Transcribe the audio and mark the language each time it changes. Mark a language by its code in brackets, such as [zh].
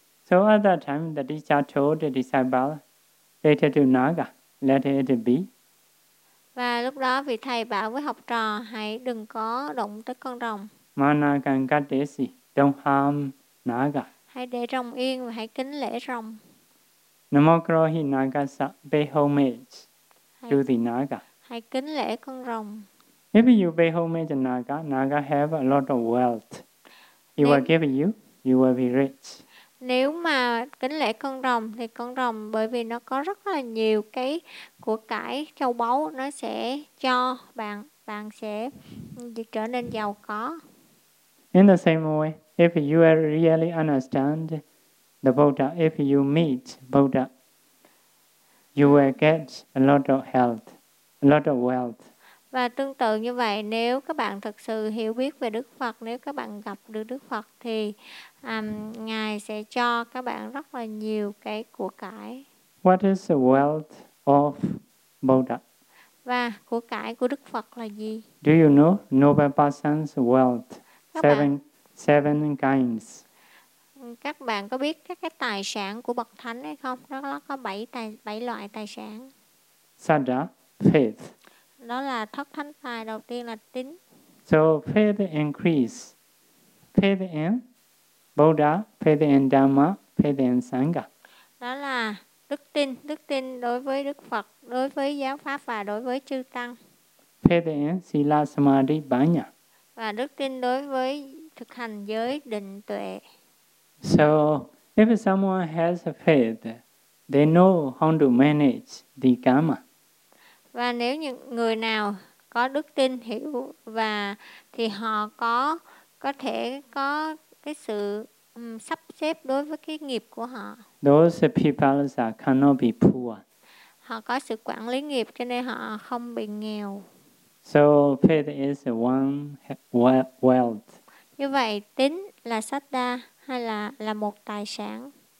[en] So at that time, the teacher told the disciple, "It is Naga, let it be." [vi] Và lúc đó vị thầy bảo với học trò, hãy đừng có động tới con rồng. [pi] Mana gan gadesi, [en] don't harm naga. [vi] Hãy để rồng yên và hãy kính lễ rồng. [pi] Namokrohi nagasa, [en] pay homage to the naga. [vi] Hãy kính lễ con rồng. [en] If you pay homage to naga, naga have a lot of wealth. He nếu, will give you, you will be rich. [vi] Nếu mà kính lễ con rồng, thì con rồng bởi vì nó có rất là nhiều cái của cải, châu báu, nó sẽ cho bạn. Bạn sẽ trở nên giàu có. [en] In the same way, if you really understand the Buddha, if you meet Buddha, you will get a lot of health, a lot of wealth. [vi] Và tương tự như vậy, nếu các bạn thực sự hiểu biết về Đức Phật, nếu các bạn gặp được Đức Phật, thì Ngài sẽ cho các bạn rất là nhiều cái của cải. [en] What is the wealth of Buddha? [vi] Và của cải của Đức Phật là gì? [en] Do you know Noble Person's wealth? Seven kinds. [vi] Các bạn có biết các cái tài sản của bậc thánh hay không? Đó có bảy loại tài sản. [en] Sada, faith. [vi] Đó là thất thánh tài, đầu tiên là tín. [en] So faith increase. Faith in Buddha, faith in Dhamma, faith in Sangha. [vi] Đó là đức tin đối với Đức Phật, đối với giáo pháp và đối với chư tăng. [en] Faith in sila samadhi banya. [vi] Và đức tin đối với thực hành giới định tuệ. [en] So, if someone has a faith, they know how to manage the karma. [vi] Và nếu những người nào có đức tin hiểu và thì họ có thể có cái sự sắp xếp đối với cái nghiệp của họ. [en] Those people cannot be poor. [vi] Họ có sự quản lý nghiệp cho nên họ không bị nghèo. [en] So faith is one wealth. [vi] Như vậy tín là sada hay là một tài sản.